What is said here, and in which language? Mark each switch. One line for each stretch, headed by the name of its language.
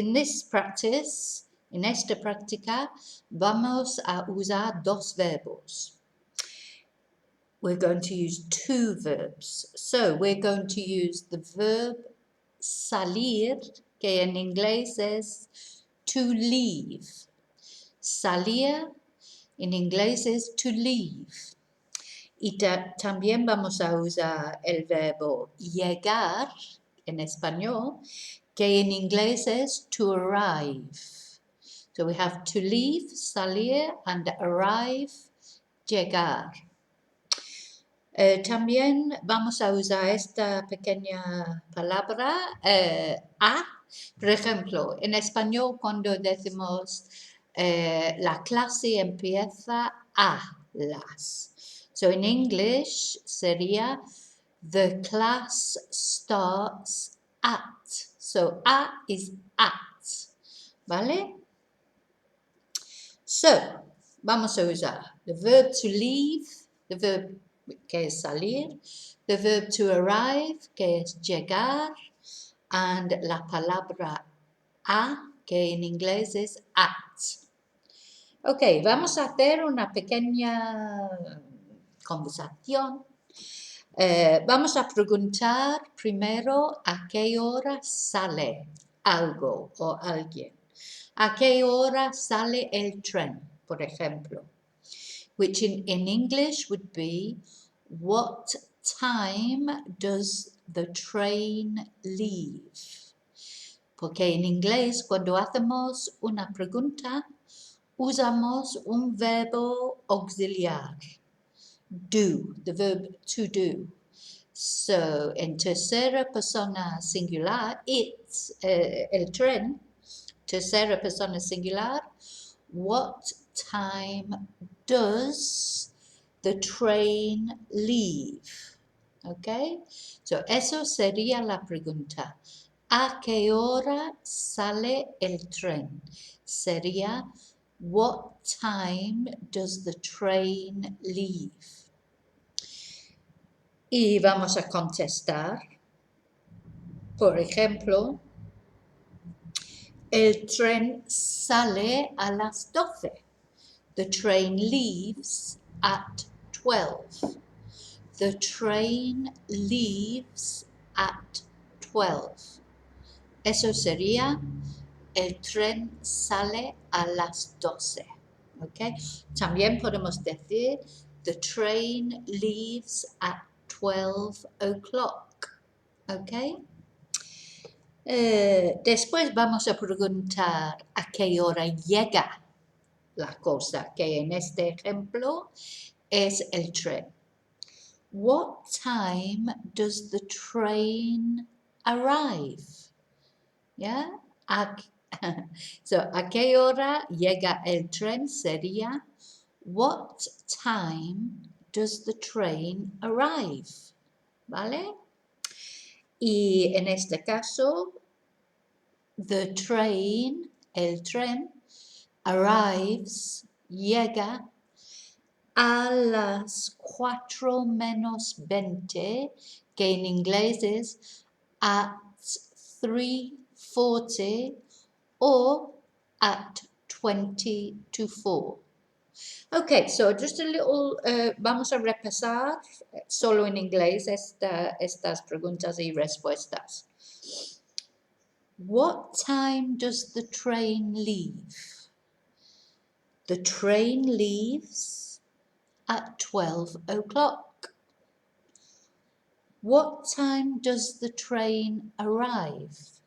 English: In this practice,
Spanish: en esta práctica, vamos a usar dos verbos.
English: We're going to use two verbs. So, we're going to use the verb salir,
Spanish: que en inglés es
English: to leave.
Spanish: Salir en inglés es
English: to leave.
Spanish: Y también vamos a usar el verbo llegar en español, que en inglés es
English: to arrive. So we have to leave, salir, and arrive, llegar.
Spanish: También vamos a usar esta pequeña palabra a. Por ejemplo, en español cuando decimos la clase empieza a las.
English: So in English
Spanish: sería
English: the class starts at. So a is at.
Spanish: ¿Vale? So, vamos a usar
English: the verb to leave,
Spanish: the verb que es salir,
English: the verb to arrive,
Spanish: que es llegar, and la palabra a, que en inglés es at. Ok, vamos a hacer una pequeña conversación. Vamos a preguntar primero a qué hora sale algo o alguien. ¿A qué hora sale el tren, por ejemplo?
English: Which in English would be, what time does the train leave?
Spanish: Porque en inglés, cuando hacemos una pregunta, usamos un verbo auxiliar,
English: do, the verb to do.
Spanish: So, en tercera persona singular, it's, el tren, tercera persona singular, what
English: time does the train leave?
Spanish: Okay, so eso sería la pregunta. ¿A qué hora sale el tren? Sería,
English: what time does the train leave?
Spanish: Y vamos a contestar. Por ejemplo, el tren sale a las 12.
English: The train leaves at 12. The train leaves at 12.
Spanish: Eso sería, el tren sale a las 12. ¿Okay? También podemos decir,
English: the train leaves at 12 o'clock. ¿Okay?
Spanish: Después vamos a preguntar a qué hora llega la cosa, que en este ejemplo es el tren.
English: What time does the train arrive? Yeah?
Spanish: So, ¿a qué hora llega el tren? Sería,
English: what time does the train arrive?
Spanish: ¿Vale? Y en este caso, the train, el tren, arrives, llega a las 4 menos 20, que en inglés es
English: at 3:40 or at 20 to 4. Okay, so just a little,
Spanish: vamos a repasar solo en inglés estas preguntas y respuestas.
English: What time does the train leave? The train leaves at 12 o'clock. What time does the train arrive?